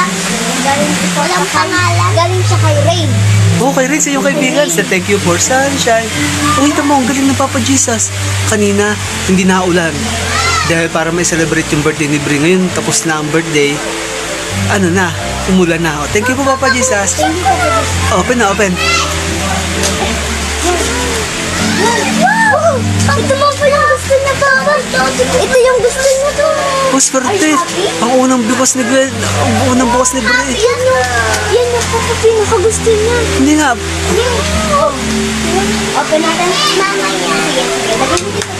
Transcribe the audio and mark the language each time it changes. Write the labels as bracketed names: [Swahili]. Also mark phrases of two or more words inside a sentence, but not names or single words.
[Filipino] Walang pangalan. Galing siya kay Rain. Oh, kay Rin, sa iyong kaibigan. Sa Thank You for Sunshine. Oh, ito mo, ang galing ng Papa Jesus. Kanina, hindi na ulan. Dahil para may celebrate yung birthday ni Bri. Ngayon, tapos na ang birthday. Ano na, umulan na. Oh, [English] thank you [Filipino] po, Papa Jesus. [English] Thank you for this. [Filipino] Open na, open. Wow! Ito mo pa yung gusto niya, Papa. Ito yung gusto niya to. Oh, swerte. Ang unang bukas ni Gwen. Ang unang bukas ni Bri. Yan yung Papa pinakagusto niya. Hindi nga. Open natin. Mama niya. Sige. Lagyan mo dito.